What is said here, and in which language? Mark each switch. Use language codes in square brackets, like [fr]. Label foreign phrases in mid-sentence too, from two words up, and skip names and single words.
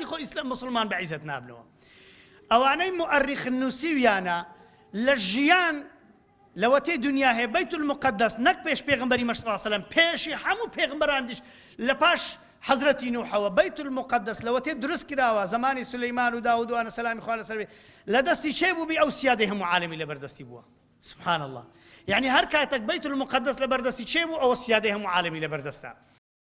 [ckb] خۆ ئیسلام مسلمان بە عیزەت نابنەوە ئەوانەی مؤەرریخ نووسیویانە لە ژیان لەوەتەی دنیا هەیە بەیت المقدس نەک پێش پێغمبەری مەحمەد [ar] صلی الله علیه و سلم [ckb] پێشی هەموو پێغمبەرانیش لە پاش حەزرەتی نوحەوە بەیت المقدس لەوەتەی دروست کراوە زمانی سولەیمان و داود و ئانە سەلامی خوا لەسەر بێ لە دەستی چێ بوو بی ئەو سیادەی هەموو عالەمی لەبەردەستی بووە [ar] سبحان الله [ckb] يعني هەر کاتێک بەیت المقدس لەبەردەستی چێ بوو ئەوە سیادەی هەموو عالەمی لەبەردەستە